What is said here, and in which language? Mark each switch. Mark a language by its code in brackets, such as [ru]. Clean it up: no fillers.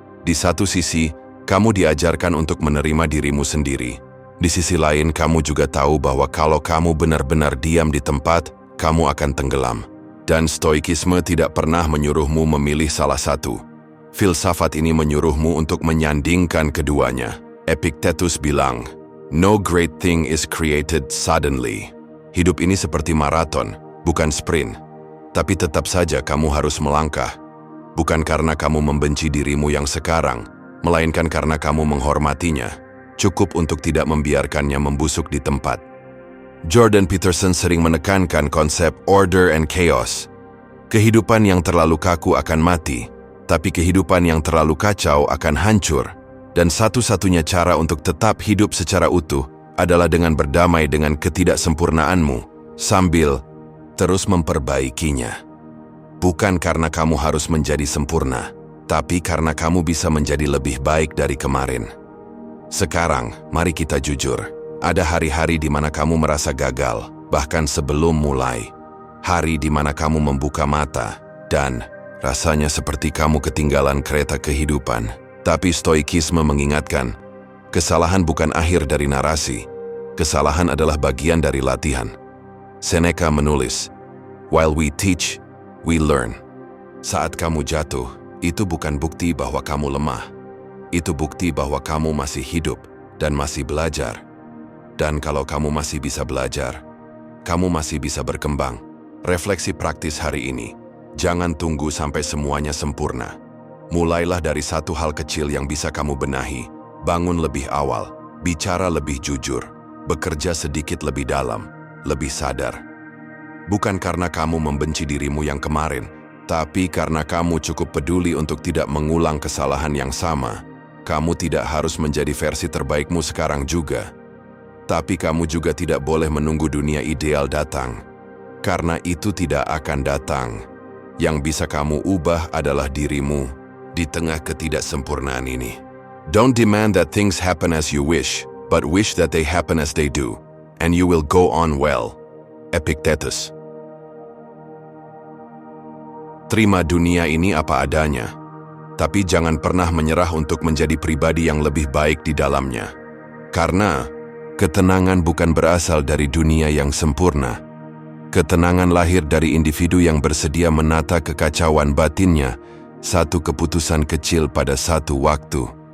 [id] Di satu sisi, kamu diajarkan untuk menerima dirimu sendiri. Di sisi lain, kamu juga tahu bahwa kalau kamu benar-benar diam di tempat, kamu akan tenggelam. Dan stoikisme tidak pernah menyuruhmu memilih salah satu. Filsafat ini menyuruhmu untuk menyandingkan keduanya. [en] Epictetus [id] bilang, [en] "No great thing is created suddenly." [id] Hidup ini seperti maraton, bukan sprint. Tapi tetap saja kamu harus melangkah. Bukan karena kamu membenci dirimu yang sekarang, melainkan karena kamu menghormatinya. Cukup untuk tidak membiarkannya membusuk di tempat. Jordan Peterson sering menekankan konsep order and chaos. Kehidupan yang terlalu kaku akan mati, tapi kehidupan yang terlalu kacau akan hancur. Dan satu-satunya cara untuk tetap hidup secara utuh adalah dengan berdamai dengan ketidaksempurnaanmu, sambil terus memperbaikinya. Bukan karena kamu harus menjadi sempurna, tapi karena kamu bisa menjadi lebih baik dari kemarin. Sekarang, mari kita jujur. Ada hari-hari di mana kamu merasa gagal, bahkan sebelum mulai. Hari di mana kamu membuka mata, dan rasanya seperti kamu ketinggalan kereta kehidupan. Tapi stoikisme mengingatkan, kesalahan bukan akhir dari narasi. Kesalahan adalah bagian dari latihan. [en] Seneca [id] menulis, [en] "While we teach, we learn." [id] Saat kamu jatuh, itu bukan bukti bahwa kamu lemah. Itu bukti bahwa kamu masih hidup dan masih belajar. Dan kalau kamu masih bisa belajar, kamu masih bisa berkembang. Refleksi praktis hari ini, jangan tunggu sampai semuanya sempurna. Mulailah dari satu hal kecil yang bisa kamu benahi. Bangun lebih awal, bicara lebih jujur, bekerja sedikit lebih dalam, lebih sadar. Bukan karena kamu membenci dirimu yang kemarin, tapi karena kamu cukup peduli untuk tidak mengulang kesalahan yang sama. Kamu tidak harus menjadi versi terbaikmu sekarang juga. Tapi kamu juga tidak boleh menunggu dunia ideal datang, karena itu tidak akan datang. Yang bisa kamu ubah adalah dirimu di tengah ketidaksempurnaan ini. [en] Don't demand that things happen as you wish, but wish that they happen as they do, and you will go on well. Epictetus. [id] Terima dunia ini apa adanya, tapi jangan pernah menyerah untuk menjadi pribadi yang lebih baik di dalamnya. Karena ketenangan bukan berasal dari dunia yang sempurna. Ketenangan lahir dari individu yang bersedia menata kekacauan batinnya, satu keputusan kecil pada satu waktu.